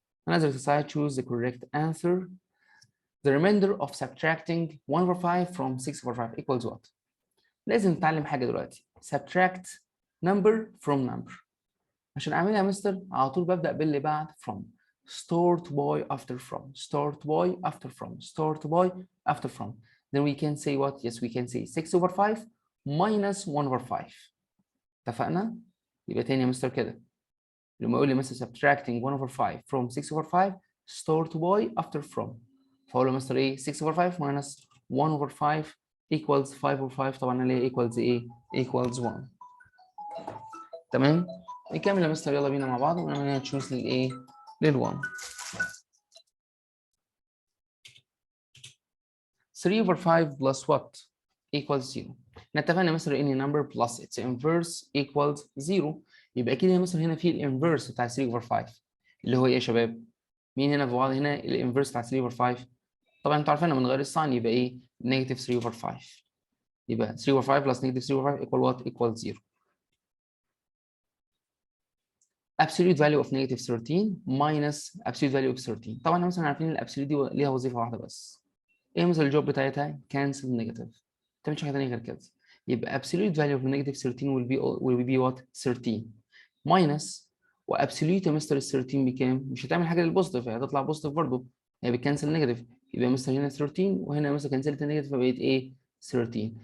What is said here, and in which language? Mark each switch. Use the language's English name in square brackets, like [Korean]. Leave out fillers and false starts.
[English] Another exercise choose the correct answer. The remainder of subtracting 1 over 5 from 6 over 5 equals what؟ [Arabic] لازم نتعلم حاجة دلوقتي [English] subtract number from number. [Arabic] عشان أعملها يا مستر على طول ببدأ باللي بعد from [English] start by after from start by after from start by after from. Then we can say what? Yes we can say 6 over 5 minus 1 over 5. [Arabic] اتفقنا؟ يبقى تاني يا مستر كده لما يقول لي مثلا [English] subtracting 1 over 5 from 6 over 5 start by after from فأقول له mister إيه 6 over 5 minus 1 over 5 equals 5 over 5 طبعا اللي هي equals ايه؟ equals 1. [Arabic] تمام؟ نكمل يا مستر يلا بينا مع بعض ونعمل تشوز للايه؟ لل1. [English] 3 over 5 plus what equals 0. [Arabic] احنا اتفقنا مستر ان [English] number plus its inverse equals 0. [Arabic] يبقى اكيد يا مستر هنا في الانفرس بتاع 3 over 5 اللي هو ايه يا شباب؟ مين هنا في بعض هنا الانفرس بتاع 3 over 5؟ طبعا انتوا عارفينها من غير الساين يبقى ايه؟ negative 3 over 5. [English] يبقى 3 over 5 plus negative 3 over 5 equal what? equal 0. absolute value of negative 13 minus absolute value of 13. [Arabic] طبعا مثلا عارفين الابسوليوت دي ليها وظيفه واحده بس. ايه مثلا الجوب بتاعتها؟ cancel negative. ما تعملش حاجه ثانيه غير كده. [English] يبقى absolute value of negative 13 will be what? 13. [Arabic] ماينس وابسوليوت يا مستر ال 13 بكام؟ مش هتعمل حاجه للبوزيتيف، هي هتطلع بوزيتيف برضه، هي بتكنسل نيجاتيف، يبقى يا مستر هنا 13 وهنا يا مستر كنسلت النيجاتيف فبقت ايه؟ 13.